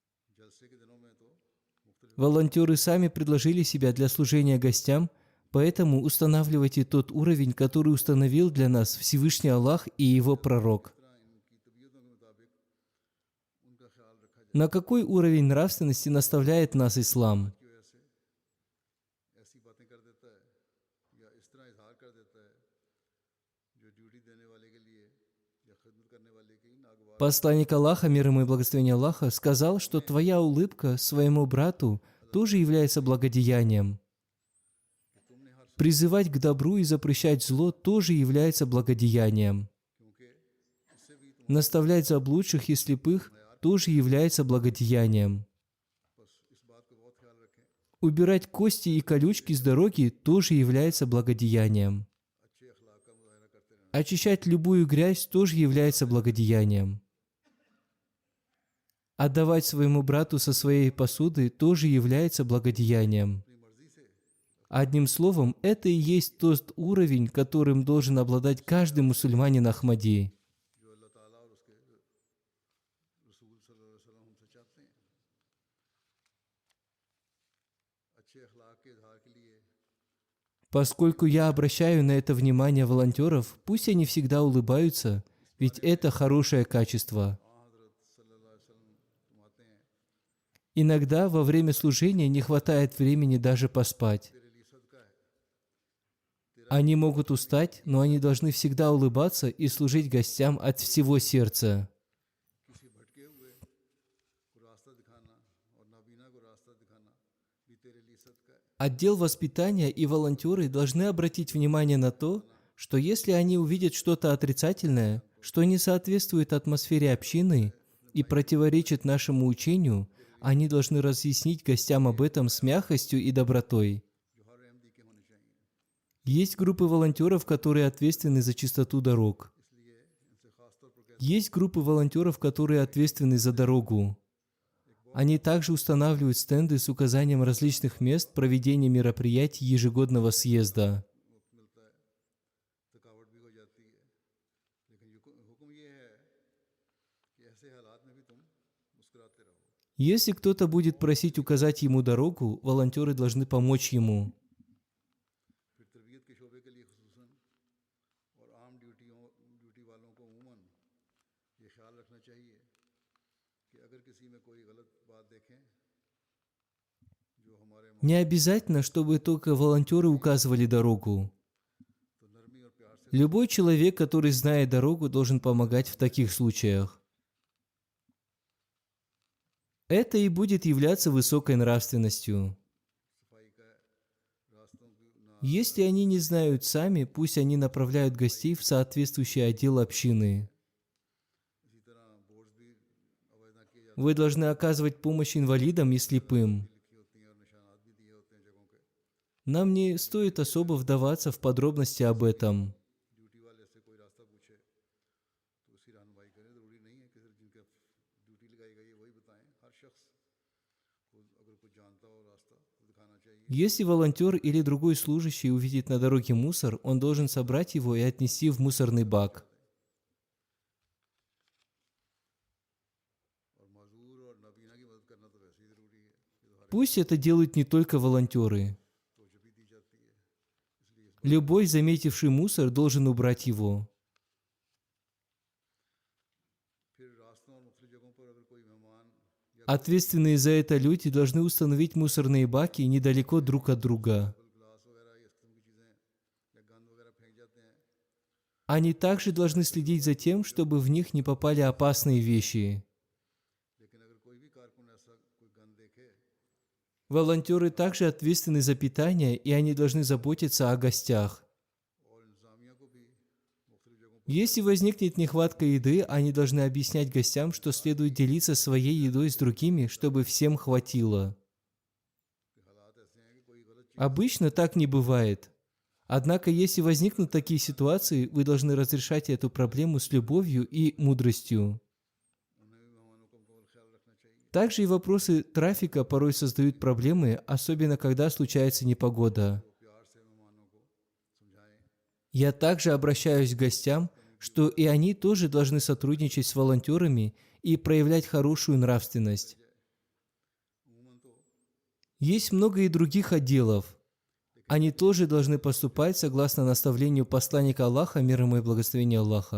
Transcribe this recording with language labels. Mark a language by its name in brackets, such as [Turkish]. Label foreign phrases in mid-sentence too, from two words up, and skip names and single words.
[Russian] Волонтеры сами предложили себя для служения гостям, поэтому устанавливайте тот уровень, который установил для нас Всевышний Аллах и Его пророк. На какой уровень нравственности наставляет нас ислам? [Urdu] کی وجہ سے ایسی باتیں کر دیتا ہے یا اس طرح اظہار کر دیتا ہے جو ڈیوٹی دینے والے کے لیے یا خدمت کرنے والے کے ہی ناگوار [Russian] Посланник Аллаха, мир ему и благословение Аллаха, сказал, что твоя улыбка своему брату тоже является благодеянием. Призывать к добру и запрещать зло тоже является благодеянием. [Urdu] کیونکہ اس سے بھی تم [Russian] Наставлять заблудших и слепых тоже является благодеянием. [Urdu] بس اس بات کا بہت خیال رکھیں [Russian] Убирать кости и колючки с дороги тоже является благодеянием. [Urdu] اچھے اخلاق کا مظاہرہ کرتے رہنا [Russian] Очищать любую грязь тоже является благодеянием. Отдавать своему брату со своей посуды тоже является благодеянием. [Urdu] اپنی مرضی سے [Russian] Одним словом, это и есть тот уровень, которым должен обладать каждый мусульманин Ахмади. [Urdu] جو اللہ تعالیٰ اور اس کے رسول [Arabic] صلى الله عليه وسلم [Urdu] ہم سے چاہتے ہیں اچھے اخلاق کے اظہار کے لیے [Russian] Поскольку я обращаю на это внимание волонтеров, пусть они всегда улыбаются, ведь это хорошее качество. [Urdu] हज़रत [Arabic] صلى الله عليه وسلم [Urdu] فرماتے ہیں [Russian] Иногда во время служения не хватает времени даже поспать. [Urdu] تیرے لیے صدقہ ہے [Russian] Они могут устать, но они должны всегда улыбаться и служить гостям от всего сердца. [Urdu] کسی بھٹکے ہوئے کو راستہ دکھانا اور نابینا کو راستہ دکھانا بھی تیرے لیے صدقہ ہے [Russian] Отдел воспитания и волонтеры должны обратить внимание на то, что если они увидят что-то отрицательное, что не соответствует атмосфере общины и противоречит нашему учению, они должны разъяснить гостям об этом с мягкостью и добротой. [Urdu] جو ہر احمدی کے ہونے چاہیے [Russian] Есть группы волонтеров, которые ответственны за чистоту дорог. [Urdu] اس لیے ان سے خاص طور پر [Russian] Есть группы волонтеров, которые ответственны за дорогу. Они также устанавливают стенды с указанием различных мест проведения мероприятий ежегодного съезда. [Urdu] وقت ملتا ہے تھکاوٹ بھی ہو جاتی ہے لیکن حکم یہ ہے کہ ایسے حالات میں بھی تم مسکراتے رہو [Russian] Если кто-то будет просить указать ему дорогу, волонтеры должны помочь ему. [Urdu] پھر تربیت کے شعبے کے لیے خصوصاً اور عام ڈیوٹی والوں کو عموماً یہ خیال رکھنا چاہیے کہ اگر کسی میں کوئی غلط بات دیکھیں جو ہمارے [Russian] Не обязательно, чтобы только волонтеры указывали дорогу. [Urdu] تو نرمی اور پیار سے [Russian] Любой человек, который знает дорогу, должен помогать в таких случаях. Это и будет являться высокой нравственностью. [Urdu] صفائی کا راستوں کی نا [Russian] Если они не знают сами, пусть они направляют гостей в соответствующий отдел общины. [Urdu] اسی طرح بورڈز بھی اوائڈ نا کیے [Russian] Вы должны оказывать помощь инвалидам и слепым. [Urdu] لکھی ہوتی ہیں اور نشانات بھی دیے ہوتے ہیں جگہوں کے [Russian] Нам не стоит особо вдаваться в подробности об этом. [Urdu] ڈیوٹی والے سے کوئی راستہ پوچھے تو اس کی رہنمائی کریں ضروری نہیں ہے کہ صرف جن کا ڈیوٹی لگائی گئی ہے وہی بتائیں ہر شخص کو اگر کچھ جانتا ہو راستہ تو دکھانا چاہیے [Russian] Если волонтер или другой служащий увидит на дороге мусор, он должен собрать его и отнести в мусорный бак. [Urdu] اور معذور اور نابینا کی مدد کرنا تو ویسے ہی ضروری ہے یہ تو ہر [Russian] Пусть это делают не только волонтеры. [Urdu] تو جو بھی دی جاتی ہے اس لیے اس [Russian] Любой, заметивший мусор, должен убрать его. [Urdu] پھر راستوں اور مختلف جگہوں پر اگر کوئی مہمان یا [Russian] Ответственные за это люди должны установить мусорные баки недалеко друг от друга. [Urdu] گلاس وغیرہ یا اس قسم کی چیزیں یا گند وغیرہ پھینک جاتے ہیں [Russian] Они также должны следить за тем, чтобы в них не попали опасные вещи. [Urdu] لیکن اگر کوئی بھی کارکن ایسا کوئی گند دیکھے [Russian] Волонтеры также ответственны за питание, и они должны заботиться о гостях. [Urdu] اور انتظامیہ کو بھی مختلف جگہوں پر [Russian] Если возникнет нехватка еды, они должны объяснять гостям, что следует делиться своей едой с другими, чтобы всем хватило. [Urdu] حالات ایسے ہیں کہ کوئی غلط [Russian] Обычно так не бывает. Однако, если возникнут такие ситуации, вы должны разрешать эту проблему с любовью и мудростью. [Urdu] انہیں بھی مہمانوں کا مکمل خیال رکھنا چاہیے [Russian] Также и вопросы трафика порой создают проблемы, особенно когда случается непогода. [Urdu] پیار سے مہمانوں کو سمجھائیں [Russian] Я также обращаюсь к гостям, что и они тоже должны сотрудничать с волонтерами и проявлять хорошую нравственность. [Urdu] عموماً تو [Russian] Есть много и других отделов. Они тоже должны поступать согласно наставлению посланника Аллаха, мир ему и благословения Аллаха.